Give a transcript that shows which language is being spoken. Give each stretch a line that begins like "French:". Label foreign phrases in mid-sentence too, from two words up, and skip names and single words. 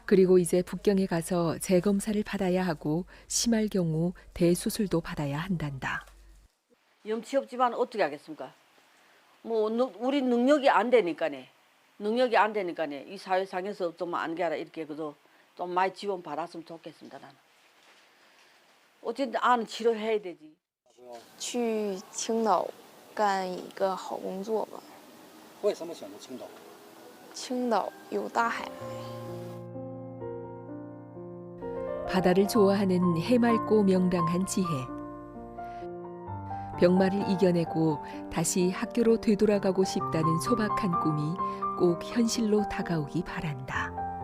Korean: 그리고 이제 북경에 가서 재검사를 받아야 하고 심할 경우 대수술도 받아야 한단다. 염치 없지만 어떻게 하겠습니까? 뭐 우리 능력이 안 되니까네. 이 사회상에서 좀 안개하라 이렇게 그저 좀 많이 지원 받았으면 좋겠습니다. 나는. 어쨌든 아는 치료해야 되지.
Chinese: 去青岛干一个好工作吧。为什么选择青岛？青岛有大海。
Korean: 바다를 좋아하는 해맑고 명랑한 지혜. 병마를 이겨내고 다시 학교로 되돌아가고 싶다는 소박한 꿈이 꼭 현실로 다가오기 바란다.